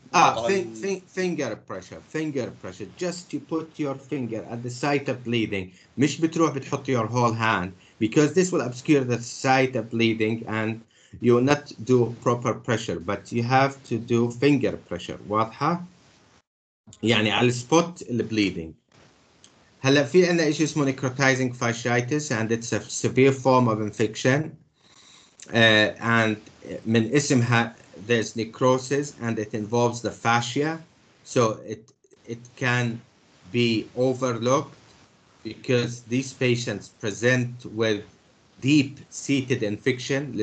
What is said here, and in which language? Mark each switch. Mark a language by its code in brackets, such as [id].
[en] finger pressure. Just you put your finger at the site of bleeding. [ar] مش بتروح بتحط [en] your whole hand because this will obscure the site of bleeding and you will not do proper pressure, but you have to do finger pressure. [ar] واضحة؟ يعني على السبوت bleeding. [en] هلا في عندنا شيء اسمه necrotizing fasciitis and it's a severe form of infection and [ar] من اسمها [en] there's necrosis and it involves the fascia, so it can be overlooked because these patients present with deep-seated infection.